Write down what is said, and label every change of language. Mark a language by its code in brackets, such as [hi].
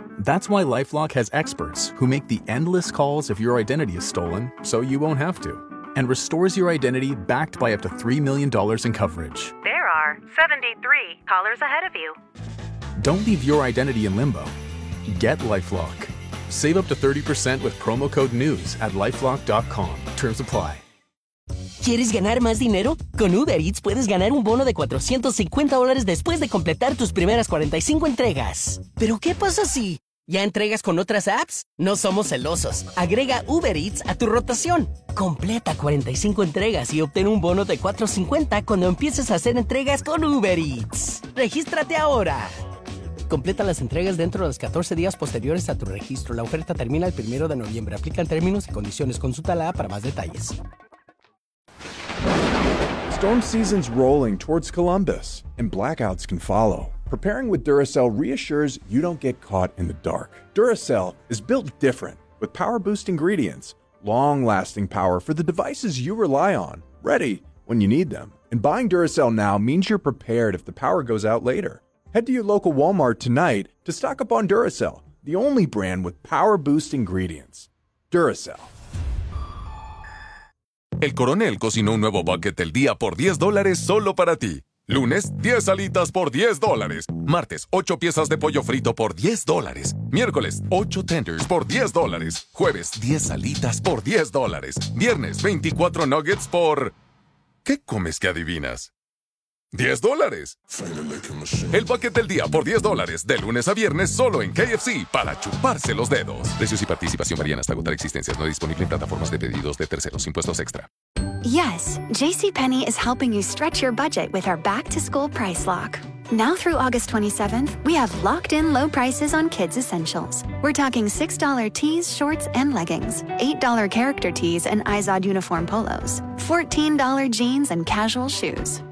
[en] That's why LifeLock has experts who make the endless calls if your identity is stolen so you won't have to, and restores your identity backed by up to $3 million in coverage. There are 73 callers ahead of you. Don't leave your identity in limbo. Get LifeLock. Save up to 30% with promo code NEWS at LifeLock.com. Terms apply. [es] ¿Quieres ganar más dinero? Con Uber Eats puedes ganar un bono de $450 después de completar tus primeras 45 entregas. ¿Pero qué pasa si ya entregas con otras apps? No somos celosos. Agrega Uber Eats a tu rotación. Completa 45 entregas y obtén un bono de $450 cuando empieces a hacer entregas con Uber Eats. ¡Regístrate ahora! Completa las entregas dentro de los 14 días posteriores a tu registro. La oferta termina el 1 de noviembre. Aplican términos y condiciones. Consulta la app para más detalles. [en] Storm season's rolling towards Columbus, and blackouts can follow. Preparing with Duracell reassures you don't get caught in the dark. Duracell is built different, with power boost ingredients, long-lasting power for the devices you rely on, ready when you need them. And buying Duracell now means you're prepared if the power goes out later. Head to your local Walmart tonight to stock up on Duracell, the only brand with power boost ingredients. Duracell. [es] El Coronel cocinó un nuevo bucket del día por $10 solo para ti. Lunes, 10 alitas por $10. Martes, 8 piezas de pollo frito por $10. Miércoles, 8 tenders por $10. Jueves, 10 alitas por $10. Viernes, 24 nuggets por... ¿Qué comes que adivinas? $10. El paquete del día por $10 de lunes a viernes solo en KFC para chuparse los dedos. Precios y participación varían hasta agotar existencias. No disponible en plataformas de pedidos de terceros. Impuestos extra. [en] Yes, JCPenney is helping you stretch your budget with our back to school price lock. Now through August 27th, we have locked in low prices on kids' essentials. We're talking $6 tees, shorts, and leggings, $8 character tees and Izod uniform polos, $14 jeans and casual shoes.